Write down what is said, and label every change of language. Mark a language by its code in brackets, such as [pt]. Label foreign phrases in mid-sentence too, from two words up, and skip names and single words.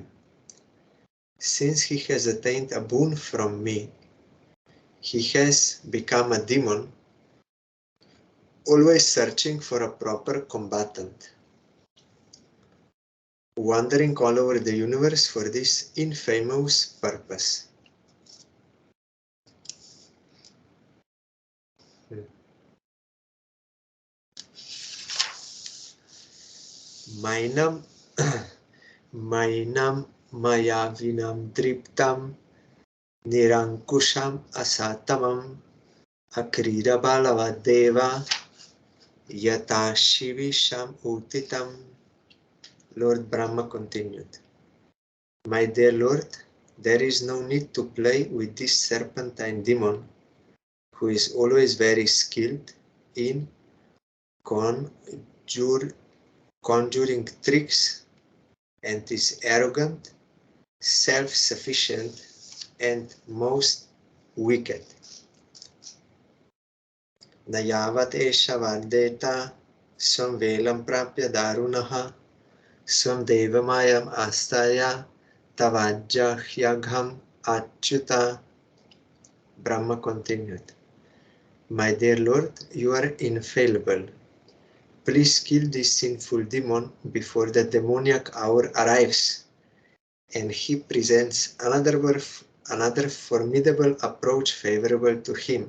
[en] Since he has attained a boon from me, he has become a demon, always searching for a proper combatant, wandering all over the universe for this infamous purpose." [sa] Mainam mayavinam driptam nirankusham asatamam akrida balavadeva yata shivisham utitam. [en] Lord Brahma continued, "My dear Lord, there is no need to play with this serpentine demon, who is always very skilled in conjuring tricks and is arrogant, self-sufficient, and most wicked. [sa] Nayavat esha vardeta swam velam prapya darunaha swam devamayam astaya tavajja hyagham achyuta. [en] Brahma continued, My dear Lord, you are infallible. Please kill this sinful demon before the demoniac hour arrives. And he presents another formidable approach favorable to him.